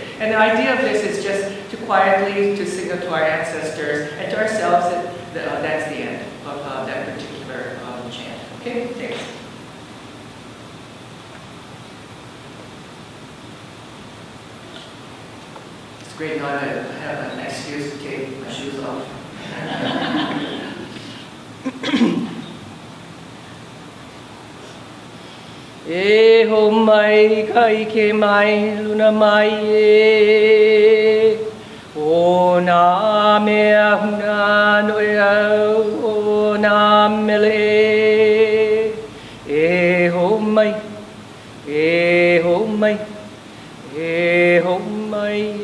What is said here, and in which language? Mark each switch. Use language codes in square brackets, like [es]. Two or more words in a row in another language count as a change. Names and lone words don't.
[en] And the idea of this is just to quietly to signal to our ancestors and to ourselves that that's the end of that particular chant. Okay? Thanks. It's great now that I have an excuse to take my shoes off. [haw] E ho mai kai ke mai luna mai e o na mea huna noea o na mele e ho mai e ho mai e ho mai